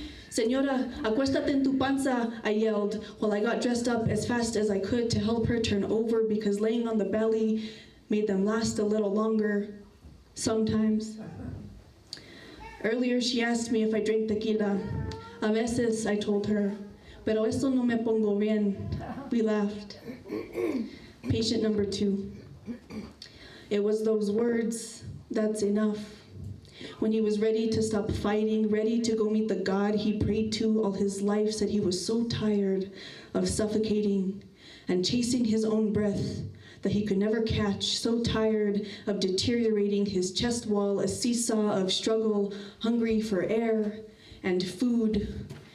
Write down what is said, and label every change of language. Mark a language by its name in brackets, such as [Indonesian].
[Spanish] Señora, acuéstate en tu panza, [English] I yelled, while I got dressed up as fast as I could to help her turn over, because laying on the belly made them last a little longer, sometimes. Earlier, she asked me if I drank tequila. [Spanish] A veces, [English] I told her, [Spanish] pero eso no me pongo bien. [English] We laughed. Patient number 2. It was those words, that's enough. When he was ready to stop fighting, ready to go meet the God he prayed to all his life, said he was so tired of suffocating and chasing his own breath that he could never catch, so tired of deteriorating his chest wall, a seesaw of struggle, hungry for air and food.